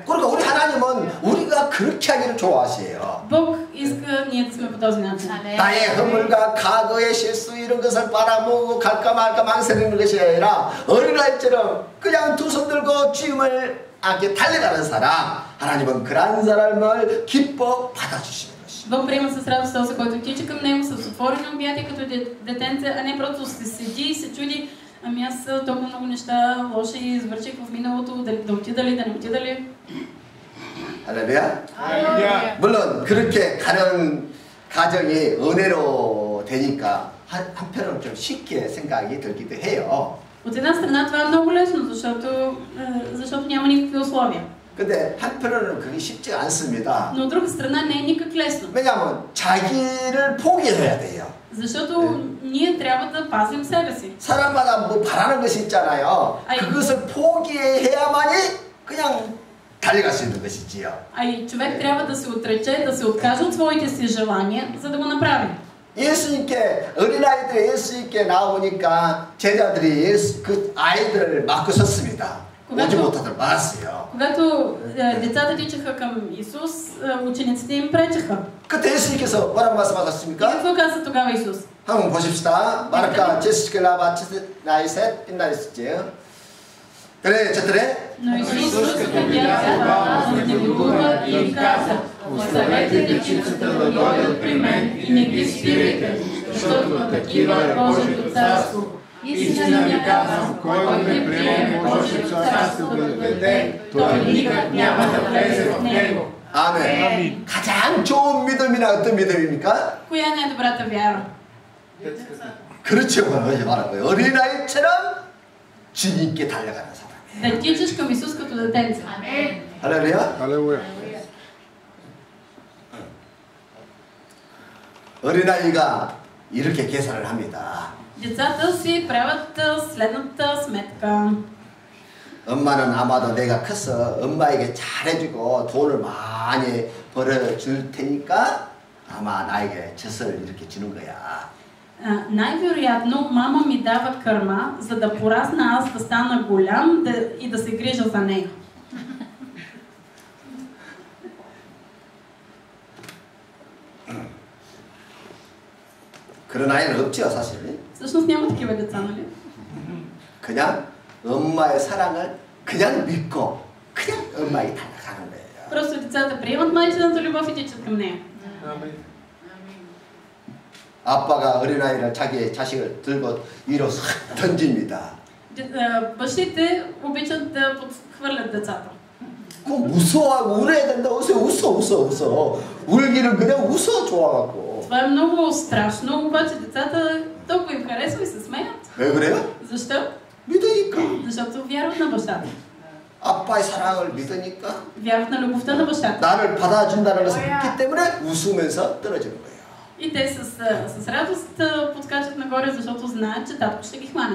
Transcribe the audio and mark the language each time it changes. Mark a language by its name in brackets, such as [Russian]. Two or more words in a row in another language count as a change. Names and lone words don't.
[Korean] 그러니까 우리 하나님은 우리가 그렇게 하기를 좋아하세요. [Bulgarian] Бог иска ние да сме по този начин. [Korean] 나의 허물과 과거의 실수 이런 것을 바라보고 갈까 말까 망설이는 것이 아니라 어린아이처럼 그냥 두 손 들고 주님을 앞에 달려가는 사람, 하나님은 그런 사람을 기뻐 받아주시는 것입니다. [Bulgarian] Бог приема с радост този, който тича към Него с отворени обятия като детенце, а не просто се седи и се чуди. Ами аз толкова много неща лоши извърших в миналото, да отида ли, да не отида ли. [Korean] 할렐루야. 물론 그렇게 가는 가정이 은혜로 되니까 한편으로 좀 쉽게 생각이 들기도 해요. [Bulgarian] От една страна това е много лесно, защото няма никакви условия. [Korean] 근데 한편으로는 그게 쉽지 않습니다. [Bulgarian] Но от друга страна не е никак лесно. [Korean] 왜냐하면 자기를 포기해야 돼요. [Bulgarian] защото ние трябва да пазим себе си. [Korean] 사람마다 뭐 바라는 것이 있잖아요. 그것을 포기해야만이 그냥 달려갈 수 있는 것이지요. [Bulgarian] А и човек трябва да се отрече, да се откаже от своите си желания, за да го направи. [Korean] 예수님께 어린아이들이 예수님께 나오니까 제자들이 그 아이들을 막고 섰습니다. 오지 못하도록 막았어요. [Bulgarian] Когато децата тичаха към Исус, учениците им пречеха. [Korean] 그때 예수님께서 뭐라고 말씀하셨습니까? [Bulgarian] Какво каза тогава Исус? [Korean] 한번 보십시다. 마르카 제시클라바 나이셋 빛나리스지요. 그래, 저들의 [Bulgarian] Но Исус видя това, възнегодува и им каза: оставете дечицата да дойдат при мен и не ги спирайте, защото такива е Божието царство. Истина ви казвам, който не приеме Божието царство да дойде, той никак няма да влезе в него. [Korean] 아멘. 가장 좋은 믿음이나 어떤 믿음입니까? [Bulgarian] Коя е най-добрата вяра? [Korean] 그렇죠. 말한 거예요. 어린아이처럼 주님께 달려가는 사람. [Bulgarian] Да тичаш към Исус като детенце. [Korean] 할렐루야. 할렐루야. 어린아이가 이렇게 계산을 합니다. [Bulgarian] Децата си правят следната сметка. [Korean] 엄마는 아마도 내가 커서 엄마에게 잘해주고 돈을 많이 벌어줄 테니까 아마 나에게 젖을 이렇게 주는 거야. [Bulgarian] Най-вероятно мама ми дава кърма, за да порасна аз да стана голям и да се грижа за нея. [Korean] 그런 아이는 없죠, 사실. [Bulgarian] Всъщност няма такива деца, нали? [Korean] 그냥 엄마의 사랑을 그냥 믿고 그냥 엄마에게 달려가는 거예요. [Bulgarian] Просто децата приемат майчината любов и тичат към нея. [Korean] 아빠가 어린아이를 자기의 자식을 들고 위로 싹 던집니다. [Bulgarian] Бащите обичат да подхвърлят децата. [Korean] 그 무서워하고 울어야 된다. 웃어. 울기를 그냥 웃어 좋아갖고. [Bulgarian] Това е много страшно, обаче децата толкова им харесва и се смеят. [Korean] 왜 그래요? [Bulgarian] Защо? [Korean] 믿으니까. [Bulgarian] Защото вярват на бащата. [Korean] 아빠의 사랑을 믿으니까. [Bulgarian] Вярват на любовта на бащата. [Korean] 나를 받아준다는 것을 믿기 때문에 웃으면서 떨어지는 거예요. [Bulgarian] И те с радост подскачат нагоре, защото знаят, че татко ще ги хване.